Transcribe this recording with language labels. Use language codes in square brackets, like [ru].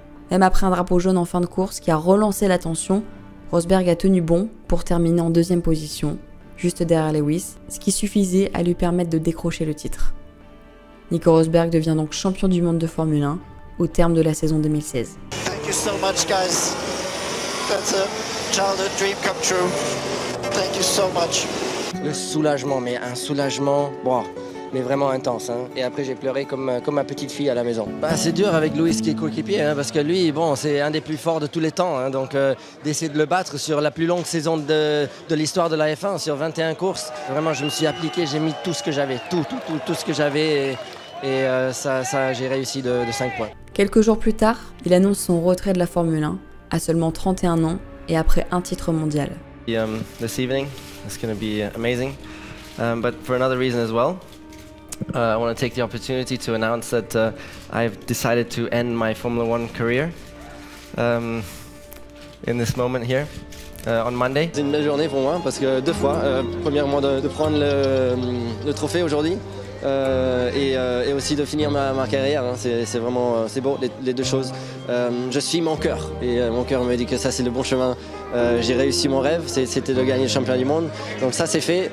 [fr] Même après un drapeau jaune en fin de course qui a relancé la tension, Rosberg a tenu bon pour terminer en deuxième position, juste derrière Lewis, ce qui suffisait à lui permettre de décrocher le titre. Nico Rosberg devient donc champion du monde de Formule 1 au terme de la saison 2016. [en] Thank you so much, guys. That's a childhood dream come true. Thank you so much. [fr] Le soulagement, mais un soulagement, bon, mais vraiment intense. Hein. Et après, j'ai pleuré comme ma petite fille à la maison. C'est dur avec Lewis qui est coéquipier, hein, parce que lui, bon, c'est un des plus forts de tous les temps. Hein, donc, d'essayer de le battre sur la plus longue saison de l'histoire de la F1, sur 21 courses, vraiment, je me suis appliqué, j'ai mis tout ce que j'avais, tout ce que j'avais. Et ça, j'ai réussi de 5 points. Quelques jours plus tard, il annonce son retrait de la Formule 1, à seulement 31 ans et après un titre mondial. [en] This evening, it's going to be amazing, but for another reason as well. I want to take the opportunity to announce that I've decided to end my Formula 1 career in this moment here. On Monday. [fr] C'est une belle journée pour moi parce que 2 fois, premièrement de prendre le trophée aujourd'hui et aussi de finir ma carrière, hein. C'est vraiment c'est beau les 2 choses. Je suis mon cœur et mon cœur me dit que ça c'est le bon chemin. J'ai réussi mon rêve, c'était de gagner le championnat du monde, donc ça c'est fait.